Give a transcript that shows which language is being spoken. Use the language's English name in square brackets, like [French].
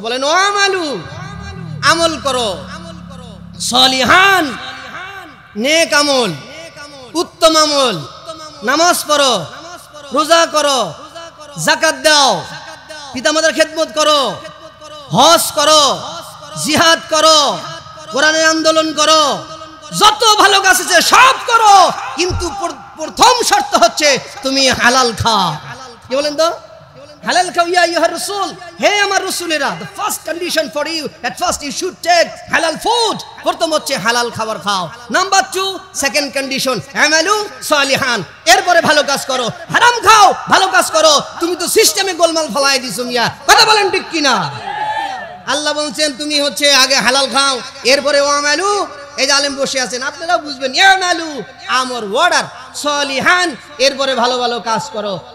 [Bangla] বলেন ওয়া'মালু, আমল করো, সলিহান, নেক আমল, উত্তম আমল, নামাজ পড়ো, রোজা করো, যাকাত দাও, পিতামাতার খেদমত করো, হজ করো, জিহাদ করো, কোরআনের আন্দোলন করো, যত ভালো কাজ আছে সব করো, কিন্তু প্রথম শর্ত হচ্ছে তুমি হালাল খাও। কি বলেন তো? হালাল খাও [Arabic] ইয়া আইয়ুহার রাসূল, [Bangla] হে আমার রাসূলেরা, [English] the first condition for you, at first you should take halal food. [Bangla] প্রথম হচ্ছে হালাল খাবার খাও। [English] number 2, second condition, [Arabic] আমালু সলিহান, [Bangla] এরপরে ভালো কাজ করো। হারাম খাও, ভালো কাজ করো, তুমি তো সিস্টেমে গোলমাল ফলাই দিছো মিয়া, কথা বলেন ঠিক কিনা? আল্লাহ বলছেন তুমি হচ্ছে আগে হালাল খাও, এরপরে আমালু, এই যে আলেম বসে আছেন আপনারা বুঝবেন, আমালু আমর ওয়ার্ডার সলিহান, এরপরে ভালো ভালো কাজ করো।